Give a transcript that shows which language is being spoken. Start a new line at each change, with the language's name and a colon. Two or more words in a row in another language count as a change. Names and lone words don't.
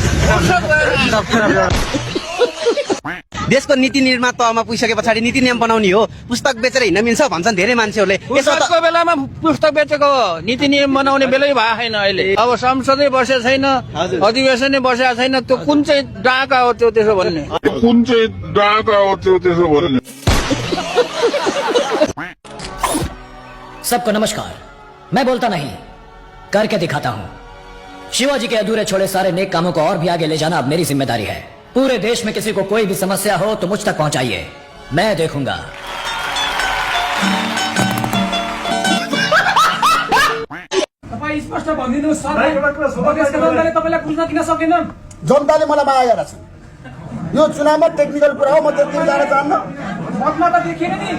Nepali: देशको नीति निर्माण तहमा पुगिसके पछाडि नीति नियम बनाउने हो पुस्तक बेचेर हिँड्न मिल्छ भन्छन् धेरै मान्छेहरूले पुस्तकको बेलामा पुस्तक बेचेको नीति नियम बनाउने बेलै भएको छैन अहिले अब संसदै बसेको छैन अधिवेशनै बसेको छैन त्यो कुन चाहिँ डाका हो त्यो त्यसो भन्ने
Hindi: सबको नमस्कार मैं बोलता नहीं करके दिखाता हूँ शिवाजी के अधूरे छोड़े सारे नेक कामों को और भी आगे ले जाना अब मेरी जिम्मेदारी है पूरे देश में किसी को कोई भी समस्या हो तो मुझ तक पहुंचाइए मैं देखूंगा
Nepali: तपाईँ स्पष्ट भनिदिनुहोस् तपाईँलाई बुझ्न किन सकेनन् जनताले मलाई माया गरेछ यो चुनावमा टेक्निकल कुरा हो म त्यति जान चाहन्न मतमा त देखिएन नि